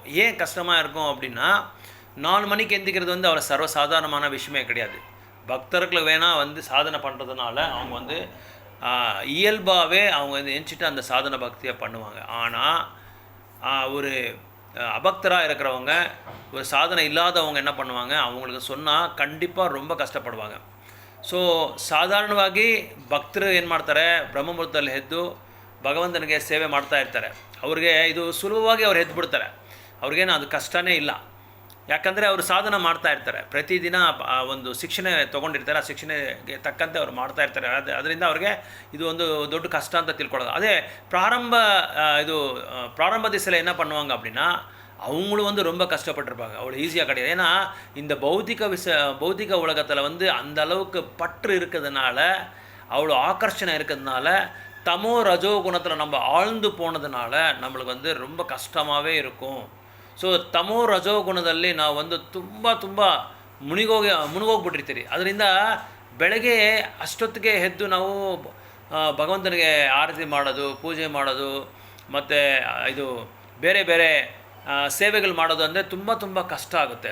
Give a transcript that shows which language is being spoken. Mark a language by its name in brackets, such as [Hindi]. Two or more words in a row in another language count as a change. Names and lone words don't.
[Tamil] ஏன் கஷ்டமாக இருக்கும் அப்படின்னா, 4 மணிக்கு எந்திக்கிறது வந்து அவ்வளோ சர்வசாதாரணமான விஷயமே கிடையாது. பக்தர்கள் வேணால் வந்து சாதனை பண்ணுறதுனால அவங்க வந்து இயல்பாகவே அவங்க வந்து எந்திச்சிட்டு அந்த சாதன பக்தியை பண்ணுவாங்க. ஆனால் ஒரு அபக்தராக இருக்கிறவங்க, ஒரு சாதனை இல்லாதவங்க என்ன பண்ணுவாங்க, அவங்களுக்கு சொன்னால் கண்டிப்பாக ரொம்ப ಕಷ್ಟಪಡುವಾಗ. [Kannada] ಸೊ ಸಾಧಾರಣವಾಗಿ ಭಕ್ತರು ಏನು ಮಾಡ್ತಾರೆ, ಬ್ರಹ್ಮಮುಹೂರ್ತದಲ್ಲಿ ಎದ್ದು ಭಗವಂತನಿಗೆ ಸೇವೆ ಮಾಡ್ತಾ ಇರ್ತಾರೆ. ಅವ್ರಿಗೆ ಇದು ಸುಲಭವಾಗಿ ಅವ್ರು ಎದ್ದು ಬಿಡ್ತಾರೆ. ಅವ್ರಿಗೇನು ಅದು ಕಷ್ಟನೇ ಇಲ್ಲ. ಯಾಕಂದರೆ ಅವರು ಸಾಧನೆ ಮಾಡ್ತಾ ಇರ್ತಾರೆ. ಪ್ರತಿದಿನ ಒಂದು ಶಿಕ್ಷಣ ತೊಗೊಂಡಿರ್ತಾರೆ. ಆ ಶಿಕ್ಷಣೆಗೆ ತಕ್ಕಂತೆ ಅವ್ರು ಮಾಡ್ತಾ ಇರ್ತಾರೆ. ಅದರಿಂದ ಅವ್ರಿಗೆ ಇದು ಒಂದು ದೊಡ್ಡ ಕಷ್ಟ ಅಂತ ತಿಳ್ಕೊಳ್ಳೋದು. [Tamil] அதே பிராரம்ப திசையில் என்ன பண்ணுவாங்க அப்படின்னா, அவங்களும் வந்து ரொம்ப கஷ்டப்பட்டிருப்பாங்க. அவ்வளோ ஈஸியாக கிடையாது. ஏன்னா இந்த பௌதிக உலகத்தில் வந்து அந்த அளவுக்கு பற்று இருக்கிறதுனால, அவ்வளோ ஆக்கர்ஷணை இருக்கிறதுனால, தமோ ரஜோ குணத்தில் நம்ம ஆழ்ந்து போனதுனால நம்மளுக்கு வந்து ரொம்ப கஷ்டமாகவே இருக்கும். [Kannada] ಸೊ ತಮೋ ರಜೋಗುಣದಲ್ಲಿ ನಾವು ಒಂದು ತುಂಬ ಮುಳುಗೋಗ್ಬಿಟ್ಟಿರ್ತೀರಿ. ಅದರಿಂದ ಬೆಳಗ್ಗೆ ಅಷ್ಟೊತ್ತಿಗೆ ಎದ್ದು ನಾವು ಭಗವಂತನಿಗೆ ಆರತಿ ಮಾಡೋದು, ಪೂಜೆ ಮಾಡೋದು, ಮತ್ತು ಇದು ಬೇರೆ ಬೇರೆ ಸೇವೆಗಳು ಮಾಡೋದು ಅಂದರೆ ತುಂಬ ಕಷ್ಟ ಆಗುತ್ತೆ.